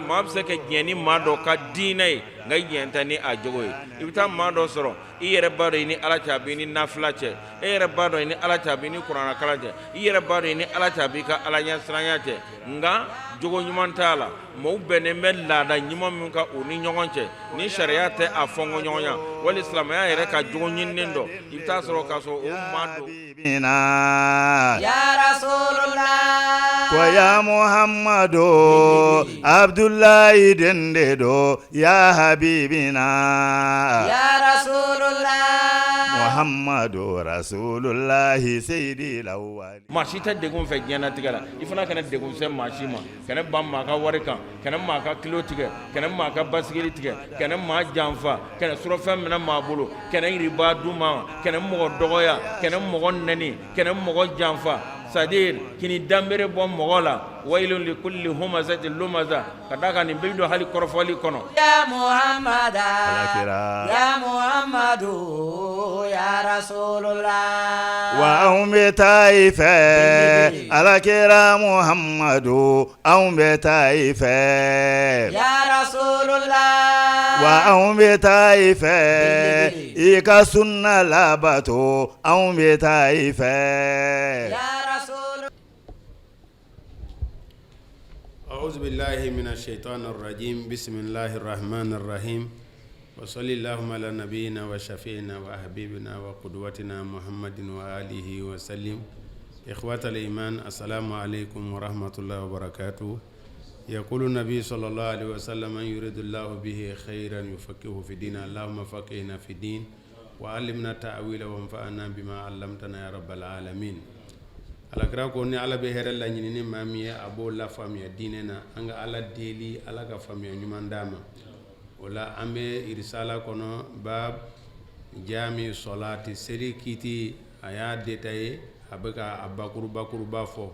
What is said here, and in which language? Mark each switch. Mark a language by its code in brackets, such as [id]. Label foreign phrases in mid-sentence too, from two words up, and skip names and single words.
[bm] maa bɛ se ka diɲɛ ni maa dɔ ka diinɛ ye nka i diɲɛ tɛ ni a jogo ye i bɛ taa maa dɔ sɔrɔ i yɛrɛ b'a dɔn i ni Ala cɛ a b'i ni nafila cɛ e yɛrɛ b'a dɔn i ni Ala cɛ a b'i ni kuranɛ kalan cɛ i yɛrɛ b'a dɔn i ni Ala cɛ a b'i ka Ala ɲɛ siranya cɛ nka jogo ɲuman t'a la maaw bɛnnen bɛ laada ɲuman min ka u ni ɲɔgɔn cɛ ni sariya tɛ a fɔngɔ ɲɔgɔnya wali silamɛya yɛrɛ ka jogo ɲininen dɔ i bɛ taa sɔrɔ k'a sɔrɔ o maa dɔ [ar] يا رسول الله [bm] ko ya Muhammadu Abdullahi dende do [ar] يا حبيبنا يا رسول الله محمد رسول الله سيدي الوالي. [bm] Maa si tɛ degun fɛ diɲɛnatigɛ la i fana kana degun fɛ maa si ma kana ban maa ka wari kan kana maa ka kilo tigɛ kana maa ka basigili tigɛ kana maa janfa kana surafɛn minɛ maa bolo kana riba d'u ma kana mɔgɔ dɔgɔya kana mɔgɔ nɛni kana mɔgɔ janfa c'est-à-dire kini danbere bɔ mɔgɔ la [ar] ويل لكل همزة لمزة [bm] ka da ka nin bɛ don hali kɔrɔfɔli kɔnɔ. [ar] يا محمد يا محمد يا رسول الله [bm] wa anw bɛ taa i fɛ Alakira Muhammadu anw bɛ taa i fɛ [ar] يا رسول الله [bm] wa anw bɛ taa i fɛ i ka sunna labato anw bɛ taa i fɛ [ar] يا رسول الله. أعوذ بالله من الشيطان الرجيم بسم الله الرحمن الرحيم وصلى اللهم على نبينا وشفينا وحبيبنا وقدوتنا محمد وآله وسلم. إخوة الإيمان، السلام عليكم ورحمة الله وبركاته. يقول النبي صلى الله عليه وسلم: من يريد الله به خيرا يفقهه في الدين. اللهم فقهنا في الدين وعلمنا التأويل وانفعنا بما علمتنا يا رب العالمين. [bm] alakira ko ni ala be hɛrɛ la ɲinini maa min ye a b'o la faamuya diinɛ na an ka ala deli ala ka faamuya ɲuman d'a ma. O la an bɛ irisala kɔnɔ bab jami solati seli kiti a y'a détaillé a bɛ ka a bakuruba fɔ.